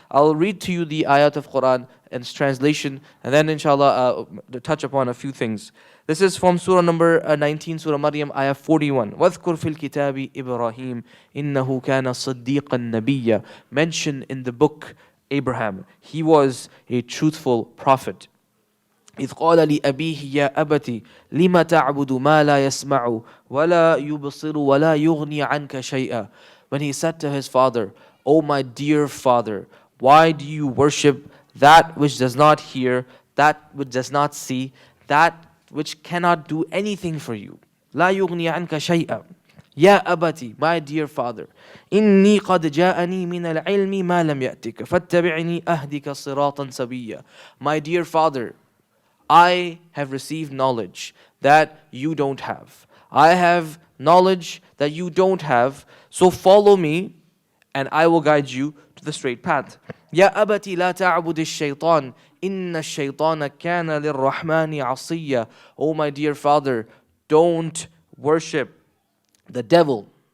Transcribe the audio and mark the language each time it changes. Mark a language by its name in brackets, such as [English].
[English] I'll read to you the ayat of Quran and its translation, and then inshallah touch upon a few things. This is from Surah number 19, Surah Maryam, ayah 41. [Arabic] وَاذْكُرْ فِي الْكِتَابِ إِبْرَاهِيمَ إِنَّهُ كَانَ صَدِّيقًا نَبِيًّا. [English] Mention in the book Abraham. He was a truthful prophet. [Arabic] إذ قال لأبيه يا أبت لم تعبد ما لا يسمع ولا يبصر ولا يغني عنك شيئا. [English] When he said to his father, "O my dear father, why do you worship that which does not hear, that which does not see, that which cannot do anything for you? [Arabic] لا يغني عنك شيئا. يا أبتي, [English] my dear father, [Arabic] إني قد جاءني من العلم ما لم يأتك فاتبعني أهدك صراطا سويا." [English] My dear father, I have received knowledge that you don't have. I have knowledge that you don't have. So follow me and I will guide you to the straight path. [Arabic] يا أبتي لا تعبد الشيطان إن الشيطان كان للرحمن عصيا. [English] Oh my dear father, don't worship the devil.